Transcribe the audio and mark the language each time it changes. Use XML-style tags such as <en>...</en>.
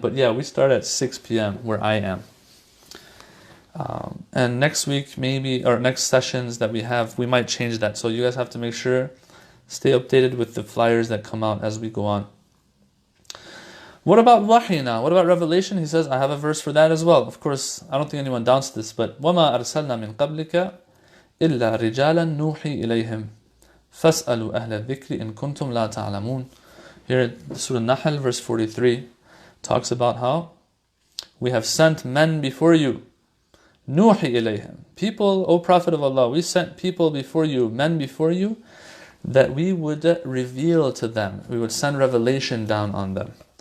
<en>But yeah, we start at 6 p.m. where I am. And next week, maybe, or next sessions that we have, we might change that. So you guys have to make sure, stay updated with the flyers that come out as we go on. What about wahi now? What about revelation? He says, I have a verse for that as well. Of course, I don't think anyone doubts this, but</en> <ar>وَمَا أَرْسَلْنَا مِن قَبْلِكَ إِلَّا رِجَالًا نُوحِي إِلَيْهِمْ فَاسْأَلُوا أَهْلَ الذِّكْرِ إِن كُنْتُمْ لَا تَعْلَمُونَ.</ar> <en>Here, Surah Nahl, verse 43, talks about how we have sent men before you.</en> <ar>Nuhi ilayhim.</ar> <en>People, O Prophet of Allah, we sent people before you, men before you, that we would reveal to them. We would send revelation down on them.</en>